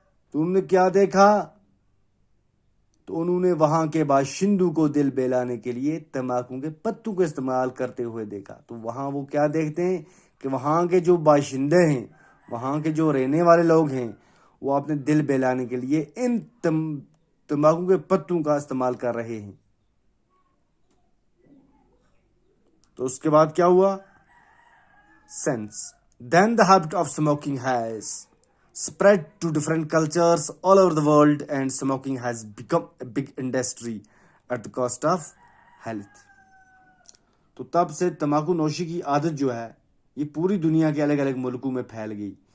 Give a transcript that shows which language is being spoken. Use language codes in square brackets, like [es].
[ur] تو انہوں نے کیا دیکھا؟ تو انہوں نے وہاں کے باشندوں کو دل بہلانے کے لیے تمباکو کے پتوں کو استعمال کرتے ہوئے دیکھا. تو وہاں وہ کیا دیکھتے ہیں کہ وہاں کے جو باشندے ہیں، وہاں کے جو رہنے والے لوگ ہیں، وہ اپنے دل بہلانے کے لیے ان تمباکو کے پتوں کا استعمال کر رہے ہیں. تو اس کے بعد کیا ہوا؟ [en] Since then the habit of smoking has spread to different cultures all over the world and smoking has become a big industry at the cost of health. [ur] تو تب سے تمباکو نوشی کی عادت جو ہے یہ پوری دنیا کے الگ الگ ملکوں میں پھیل گئی.